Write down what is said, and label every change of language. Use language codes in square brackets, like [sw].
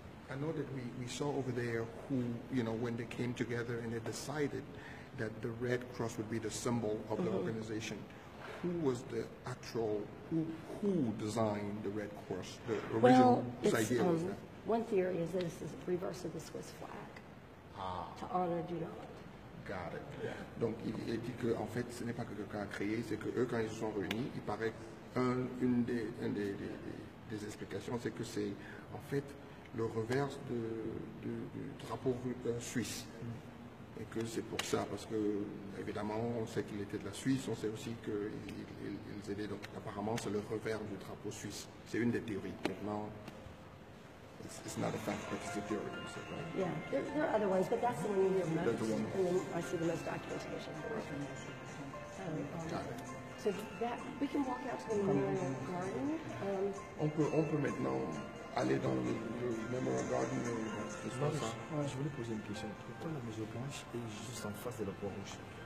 [en] I know that we saw over there who, you know, when they came together and they decided that the Red Cross would be the symbol of the organization. Who was the actual, who designed the Red Cross? The original idea was that? One theory is that this is the reverse of the Swiss flag. To honor, do not. Got it. [fr] Donc il dit que en fait ce n'est pas que quelqu'un a créé, c'est que eux quand ils se sont réunis, il paraît une des explications, c'est que c'est en fait le revers du drapeau suisse. Et que c'est pour ça, parce que évidemment on sait qu'il était de la Suisse, on sait aussi qu'ils aidaient, donc apparemment c'est le revers du drapeau suisse. C'est une des théories. Maintenant, [en] it's not a fact, but it's a theory. So, right? Yeah, there are other ones, but that's the one you hear most, That's the one. and then I see the most documentation for it. Got it. So that, we can walk out to the Memorial Garden. [fr] On peut maintenant aller dans le Memorial Garden, c'est pas ça. Je voulais poser une question. Pourquoi la Maison Blanche est juste en face de la Croix-Rouge?